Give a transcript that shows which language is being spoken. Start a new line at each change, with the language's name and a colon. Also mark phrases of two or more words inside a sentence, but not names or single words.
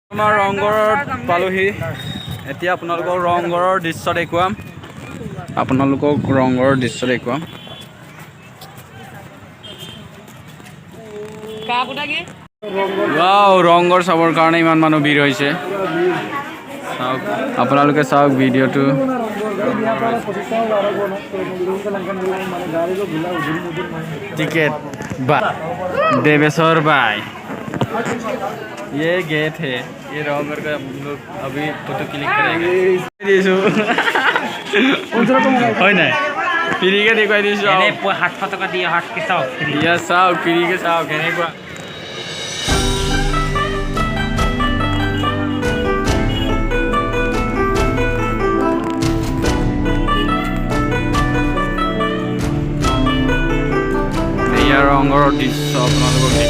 Assamese: আমাৰ ৰংঘৰত পালোহি এতিয়া আপোনালোকক ৰংঘৰৰ দৃশ্য দেখুৱাম ৱাও ৰংঘৰ চাবৰ কাৰণে ইমান মানুহ ভিৰ হৈছে চাওক আপোনালোকে চাওক ভিডিঅ'টো
Hindi: टिकट देवेश्वर भाई ये गेट है ये रंगघर का हम लोग अभी
English: photo click
Hindi: करेंगे
Assamese: হয় নাই ফ্ৰীকে দেখুৱাই দিছো এনে 700 টকা দিয়ে হাত কি চাও ইয়া চাও ফ্ৰীকে চাও কেনেকুৱা ৰংঘৰৰ দৃশ্য আপোনালোকক